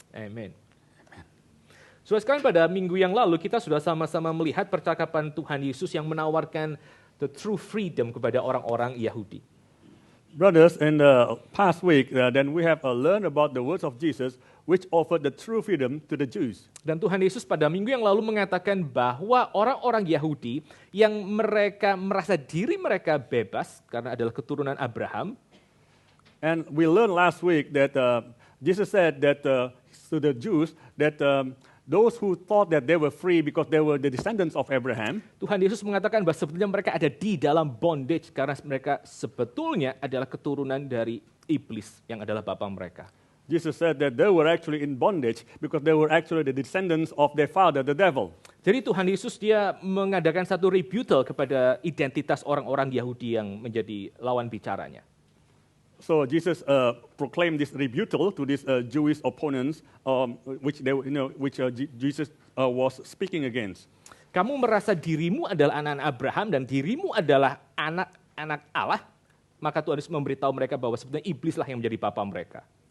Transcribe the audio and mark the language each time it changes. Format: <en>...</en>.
<id>Amen. Saudara sekalian, pada minggu yang lalu kita sudah sama-sama melihat percakapan Tuhan Yesus yang menawarkan</id> <en>the true freedom</en> <id>kepada orang-orang Yahudi.</id> <en>Brothers, in the past week, then we have learned about the words of Jesus, which offered the true freedom to the Jews.</en> <id>Dan Tuhan Yesus pada minggu yang lalu mengatakan bahwa orang-orang Yahudi yang mereka merasa diri mereka bebas karena adalah keturunan Abraham.</id> <en>And we learned last week that Jesus said that to the Jews that those who thought that they were free because they were the descendants of Abraham.</en> <id>Tuhan Yesus mengatakan bahwa sebetulnya mereka ada di dalam bondage karena mereka sebetulnya adalah keturunan dari iblis yang adalah bapa mereka.</id> <en>Jesus said that they were actually in bondage because they were actually the descendants of their father, the devil.</en> <id>Jadi Tuhan Yesus dia mengadakan satu rebuttal kepada identitas orang-orang Yahudi yang menjadi lawan bicaranya.</id> <en>So Jesus proclaimed this rebuttal to these Jewish opponents, which Jesus was speaking against.</en> <id>Kamu merasa dirimu adalah anak-anak Abraham dan dirimu adalah anak-anak Allah, maka Tuhan Yesus memberitahu mereka bahwa sebenarnya iblislah yang menjadi bapa mereka.</id>